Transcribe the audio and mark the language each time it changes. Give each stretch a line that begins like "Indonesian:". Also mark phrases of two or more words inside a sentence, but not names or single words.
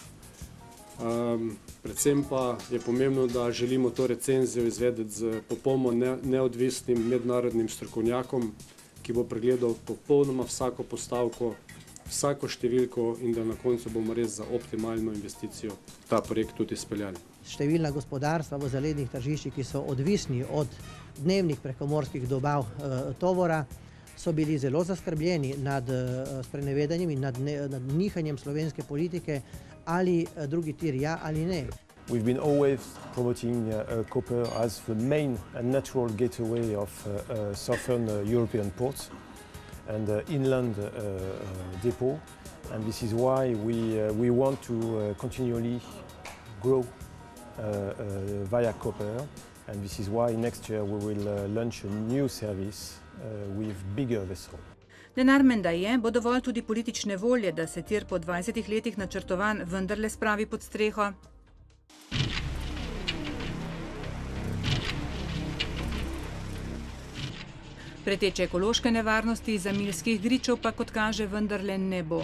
Slovenian: Predvsem pa je pomembno, da želimo to recenzijo izvedeti z popolnoma neodvisnim mednarodnim strokovnjakom, ki bo pregledal popolnoma vsako postavko, vsako številko in da na koncu bomo res za optimalno investicijo ta projekt tudi izpeljali. Številna gospodarstva v zelenih tržiščih, ki so odvisni od dnevnih prekomorskih dobav tovora, so bili zelo zaskrbljeni nad sprenevedanjem in nad nihanjem slovenske politike, ali drugi tir ja ali ne.
English: We've been always promoting Koper as the main and natural gateway of southern European ports and inland depot, and this is why we want to continually grow via Koper, and this is why next year we will launch a new service with bigger vessels.
Slovenian: Denar menda je, bo dovolj tudi politične volje, da se tir po 20 letih načrtovan vendarle spravi pod streho. Preteče ekološke nevarnosti za milskih gričev pa, kot kaže, vendarle ne bo.